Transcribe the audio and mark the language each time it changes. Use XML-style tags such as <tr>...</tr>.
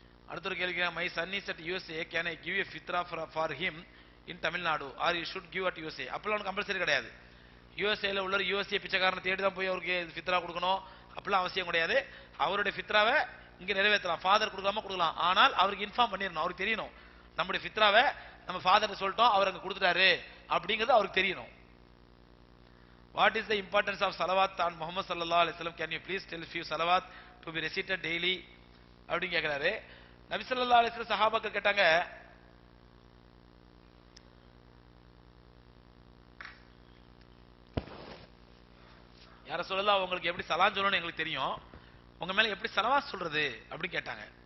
<en>அடுத்த ஒரு கேள்வி, my son is at USA, can I give a ஃபித்ரா for him in Tamil Nadu or you should give at USA?</en> <ta>அப்பெல்லாம் ஒன்றும் compulsory கிடையாது. யூஎஸ்ஏல உள்ள USA பிச்சைக்காரனை தேடி தான் போய் அவருக்கு ஃபித்ரா கொடுக்கணும் அப்படிலாம் அவசியம் கிடையாது. அவருடைய ஃபித்ராவை இங்க நிறைவேற்றலாம், ஃபாதர் கொடுக்காம கொடுக்கலாம். ஆனால் அவருக்கு இன்ஃபார்ம் பண்ணிடணும், அவருக்கு தெரியணும் நம்முடைய ஃபித்ராவை நம்ம ஃபாதர் சொல்லிட்டோம், அவர் அங்க கொடுத்துட்டாரு அப்படிங்கிறது அவருக்கு தெரியணும்.</ta> <en>What is the importance of salawat on Muhammad sallallahu alaihi wasallam? Can you please tell few salawat to be recited daily?</en> <ta>அப்படி கேக்குறாரு. நபி ஸல்லல்லாஹு அலைஹி வஸல்லம் சஹாபாக்கள் கேட்டாங்க, யார சொல்லலாம் உங்களுக்கு எப்படி சலாம் சொல்லணும்னு எங்களுக்கு தெரியும், உங்க மேல எப்படி சலவாத் சொல்றது அப்படின்னு கேட்டாங்க.</ta>